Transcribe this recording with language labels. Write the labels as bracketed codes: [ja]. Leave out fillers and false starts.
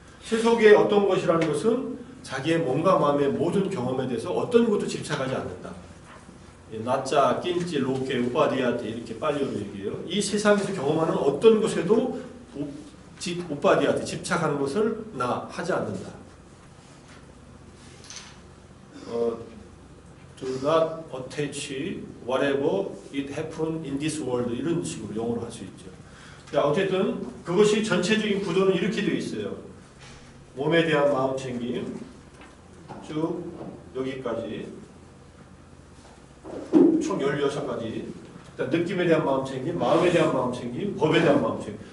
[ko] 세속의 어떤 것이라는 것은 자기의 몸과 마음의 모든 경험에 대해서 어떤 것도 집착하지 않는다. 나짜, 낀찌, 로케, 우파디아티 이렇게 빨리어로 얘기해요. 이 세상에서 경험하는 어떤 것에도 우파디아티 집착하는 것을 나 하지 않는다. [en] Do not attach whatever it happened in this world [ko] 이런 식으로 영어로 할 수 있죠. 자, 어쨌든 그것이 전체적인 구도는 이렇게 되어 있어요. 몸에 대한 마음 챙김 쭉 여기까지 총 16가지. 느낌에 대한 마음 챙김, 마음에 대한 마음 챙김, 법에 대한 마음 챙김.